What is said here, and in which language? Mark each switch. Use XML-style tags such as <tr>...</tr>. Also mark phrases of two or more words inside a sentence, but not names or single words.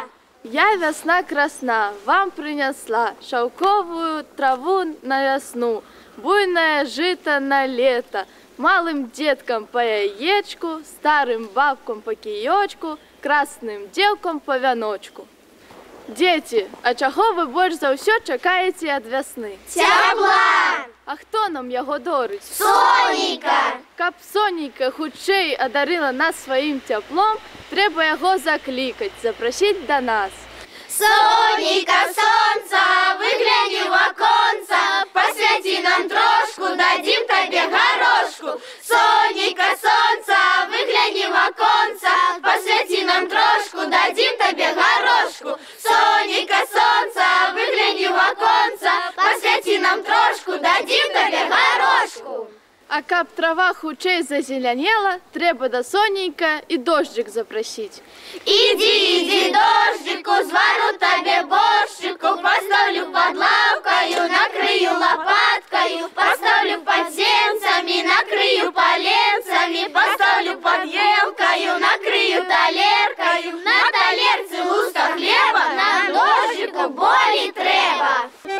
<ru>Я весна красна, вам принесла шелковую траву на весну, буйное жито на лето, малым деткам по яєчку, старым бабкам по киечку, красным девкам по вяночку.</ru> <be>Дети, а чаго ви больш за ўсё чакаеце ад вясны? Цябла! А хто нам яго дорыць? Сонейка! Каб сонейка хутчэй адарыла нас сваім цяплом, трэба яго заклікаць, запрасіць да нас. Сонейка,</be> <ru>солнце, выгляни в оконце, посвяти нам трошку, дадим тебе горошку. Сонейка, солнце, выгляни в оконце, посвяти нам трошку, дадим тебе горошку. Сонейка, солнце, выгляни в оконце, посвяти нам трошку, дадим тебе горошку.</ru> <be>А каб трава хутчэй зазелянела, трэба да сонейка і дожджик запрасіць.</be> <uk>Иди, дождику, звару тебе борщику, поставлю под лавкою, накрою лопаткою, поставлю под сенцами, накрою поленцами, поставлю под елкою, накрою талеркою, на талерце луска хлеба, на дождику болі треба.</uk>